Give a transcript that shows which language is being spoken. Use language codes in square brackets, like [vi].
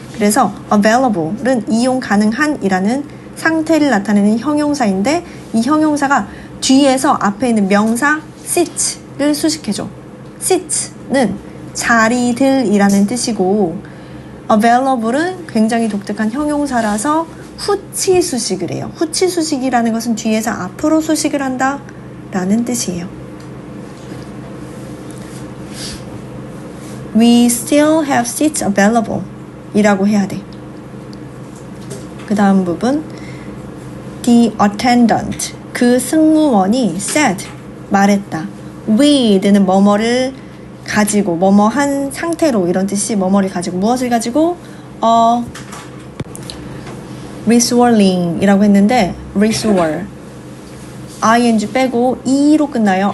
[ko] 그래서 available은 이용 가능한 이라는 상태를 나타내는 형용사인데, 이 형용사가 뒤에서 앞에 있는 명사 seat를 수식해줘. seat는 자리들이라는 뜻이고, available은 굉장히 독특한 형용사라서 후치 수식을 해요. 후치 수식이라는 것은 뒤에서 앞으로 수식을 한다 라는 뜻이에요. [en] We still have seats available 이라고 해야 돼. [ko] 그 다음 부분. The attendant, 그 승무원이 said, 말했다. with는 뭐뭐를 가지고, 뭐뭐 한 상태로 이런 뜻이. 뭐뭐를 가지고, 무엇을 가지고? restoring 이라고 했는데 restore, ing 빼고 e로 끝나요.